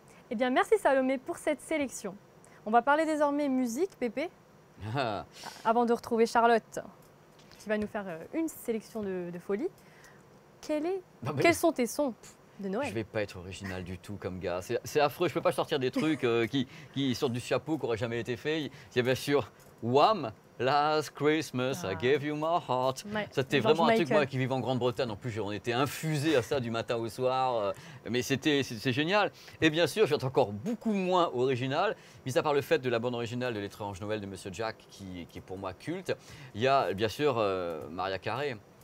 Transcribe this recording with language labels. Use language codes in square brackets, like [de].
[fr] Eh bien, merci Salomé pour cette sélection. On va parler désormais musique, Pépé, avant de retrouver Charlotte, qui va nous faire une sélection de folie. Quels sont tes sons de Noël? Je vais pas être original du tout comme gars. C'est affreux, je peux pas sortir des trucs qui sortent du chapeau, qui n'auraient jamais été faits. Il y a bien sûr Wham! [en] Last Christmas, I gave you my heart. [fr] Ouais, C'était George vraiment un truc, Michael. moi qui vivais en Grande-Bretagne. En plus, on était infusé à ça du matin au soir. Mais c'est génial. Et bien sûr, je vais être encore beaucoup moins original, mis à part le fait de la bande originale de L'étrange Noël de Monsieur Jack, qui est pour moi culte. Il y a bien sûr Maria Carey.